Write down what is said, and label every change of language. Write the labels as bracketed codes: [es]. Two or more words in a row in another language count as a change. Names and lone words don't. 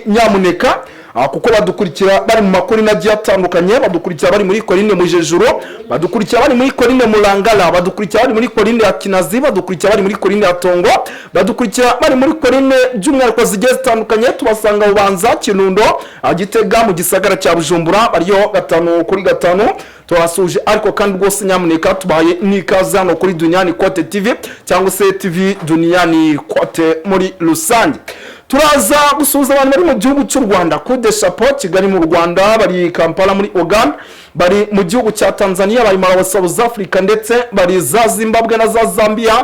[rn] Nyamuneka kuko badukurikira bari mu makuru nagiye atandukanye, badukurikira bari muri Korine Mujejuru, badukurikira bari muri Korine Mulangala, badukurikira bari muri Korine ya Kinazi, badukurikira bari muri Korine ya Tongo, badukurikira bari muri Korine by'umwihariko zigiye zitandukanye. Tubasanga Bubanza, Kirundo, Gitega, mu gisagara cya Bujumbura bariyo 5 kuri 5. Twasuje ariko kandi rwose nyamuneka tubaye n'ikaze hano kuri Duniani Kote TV cyangwa se TV Duniani Kote muri rusange. Turaza gusuhuza abantu bari mu gihugu cy'u Rwanda, [fr] Coup de Chapeau [rn] Kigali mu Rwanda, bari Kampala muri Uganda, bari mu gihugu cya Tanzania, bari Malawi, South Africa ndetse bari za Zimbabwe na za Zambia.